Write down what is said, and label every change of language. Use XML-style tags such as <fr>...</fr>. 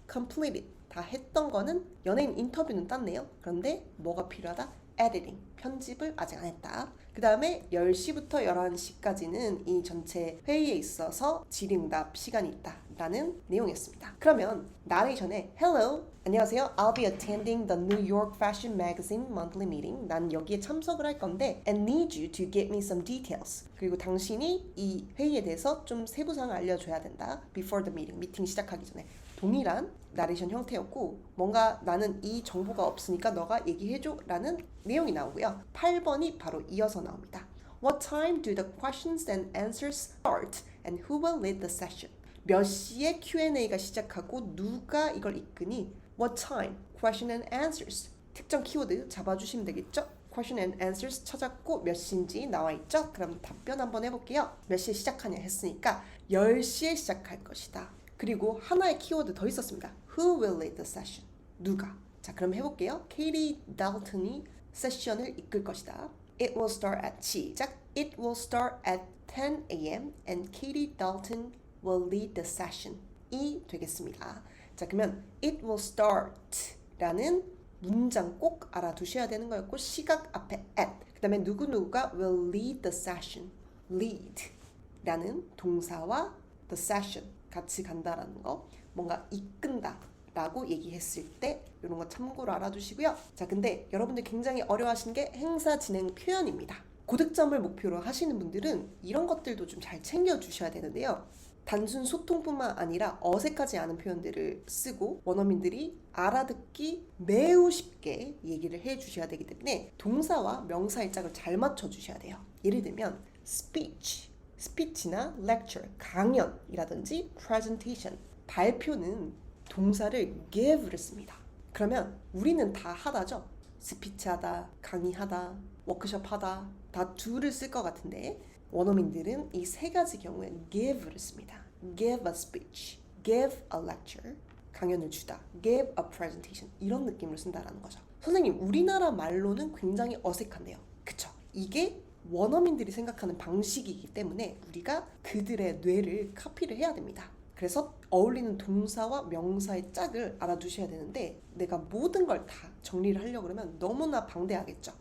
<ko>Completed 다 했던 거는 연예인 인터뷰는 땄네요. 그런데 뭐가 필요하다? Editing 편집을 아직 안 했다. 그 다음에 10시부터 11시까지는 이 전체 회의에 있어서 질의응답 시간이 있다 라는 내용이었습니다. 그러면 나레이션에 Hello, 안녕하세요.</ko> <en>I'll be attending the New York Fashion Magazine monthly meeting.</en> <ko>난 여기에 참석을 할 건데</ko> <en>and need you to get me some details.</en> <ko>그리고 당신이 이 회의에 대해서 좀 세부사항을 알려줘야 된다.</ko> <en>Before the meeting,</en> <ko>미팅 시작하기 전에. 동일한 나레이션 형태였고 뭔가 나는 이 정보가 없으니까 너가 얘기해줘 라는 내용이 나오고요. 8번이 바로 이어서 나옵니다.</ko> <en>What time do the questions and answers start and who will lead the session?</en> <ko>몇 시에 Q&A가 시작하고 누가 이걸 이끄니?</ko> <en>What time? Question and answers.</en> <ko>특정 키워드 잡아주시면 되겠죠?</ko> <en>question and answers</en> <ko>찾았고 몇 시인지 나와 있죠? 그럼 답변 한번 해볼게요. 몇 시에 시작하냐 했으니까 10시에 시작할 것이다. 그리고 하나의 키워드 더 있었습니다.</ko> <en>Who will lead the session?</en> <ko>누가? 자, 그럼 해볼게요. 케이티 달튼이 세션을 이끌 것이다.</ko> <en>It will start at 시작. It will start at 10 a.m. and Katie Dalton will lead the session.</en> <ko>이 되겠습니다. 자, 그러면</ko> <en>it will start</en> <ko>라는 문장 꼭 알아두셔야 되는 거였고 시각 앞에 at 그 다음에 누구누구가</ko> <en>will lead the session.</en> <ko>lead 라는 동사와 the session 같이 간다라는 거 뭔가 이끈다 라고 얘기했을 때 이런 거 참고로 알아두시고요. 자, 근데 여러분들 굉장히 어려워하시는 게 행사 진행 표현입니다. 고득점을 목표로 하시는 분들은 이런 것들도 좀 잘 챙겨주셔야 되는데요. 단순 소통뿐만 아니라 어색하지 않은 표현들을 쓰고 원어민들이 알아듣기 매우 쉽게 얘기를 해주셔야 되기 때문에 동사와 명사의 짝을 잘 맞춰주셔야 돼요. 예를 들면 speech, 스피치나 lecture, 강연이라든지 presentation, 발표는 동사를 give를 씁니다. 그러면 우리는 다 하다죠. 스피치하다, 강의하다, 워크숍하다 다 do를 쓸 것 같은데 원어민들은 이 세 가지 경우엔 give를 씁니다.</ko> <en>give a speech, give a lecture,</en> <ko>강연을 주다,</ko> <en>give a presentation</en> <ko>이런 느낌으로 쓴다라는 거죠. 선생님, 우리나라 말로는 굉장히 어색한데요. 그쵸? 이게 원어민들이 생각하는 방식이기 때문에 우리가 그들의 뇌를 카피를 해야 됩니다. 그래서 어울리는 동사와 명사의 짝을 알아두셔야 되는데 내가 모든 걸 다 정리를 하려고 그러면 너무나 방대하겠죠.</ko>